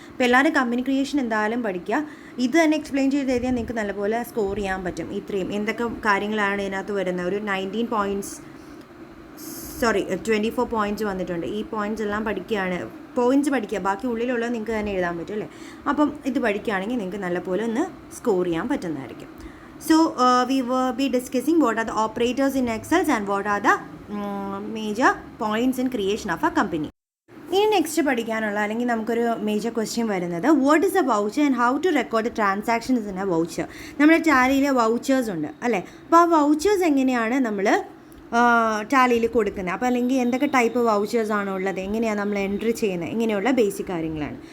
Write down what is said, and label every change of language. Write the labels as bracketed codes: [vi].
[ml] അപ്പോൾ എല്ലാവരും company creation എന്തായാലും പഠിക്കുക. ഇത് തന്നെ എക്സ്പ്ലെയിൻ ചെയ്ത് എഴുതിയാൽ നിങ്ങൾക്ക് നല്ലപോലെ സ്കോർ ചെയ്യാൻ പറ്റും. ഇത്രയും എന്തൊക്കെ കാര്യങ്ങളാണ് ഇതിനകത്ത് വരുന്നത്. ഒരു 19 പോയിൻറ്റ്സ് 24 പോയിൻറ്റ്സ് വന്നിട്ടുണ്ട്. ഈ പോയിൻറ്റ്സ് എല്ലാം പഠിക്കുകയാണ്, പോയിൻറ്റ്സ് പഠിക്കുക, ബാക്കി ഉള്ളിലുള്ളത് നിങ്ങൾക്ക് തന്നെ എഴുതാൻ പറ്റും അല്ലേ. അപ്പം ഇത് പഠിക്കുകയാണെങ്കിൽ നിങ്ങൾക്ക് നല്ലപോലെ ഒന്ന് സ്കോർ ചെയ്യാൻ പറ്റുന്നതായിരിക്കും. [en] So we will be discussing what are the operators in Excel and what are the major points in creation of a company. [ml] ഇനി നെക്സ്റ്റ് പഠിക്കാനുള്ള അല്ലെങ്കിൽ നമുക്കൊരു മേജർ ക്വസ്റ്റ്യൻ വരുന്നത് [en] what is a voucher [ml] and how to record the transactions in A voucher. നമ്മുടെ ടാലിയിൽ vouchers ഉണ്ട് അല്ലേ. അപ്പോൾ ആ വൗച്ചേഴ്സ് എങ്ങനെയാണ് നമ്മൾ ടാലിയിൽ കൊടുക്കുന്നത്, അപ്പോൾ അല്ലെങ്കിൽ എന്തൊക്കെ ടൈപ്പ് വൗച്ചേഴ്സ് ആണോ ഉള്ളത്, എങ്ങനെയാണ് നമ്മൾ എൻട്രി ചെയ്യുന്നത്, ഇങ്ങനെയുള്ള ബേസിക് കാര്യങ്ങളാണ്.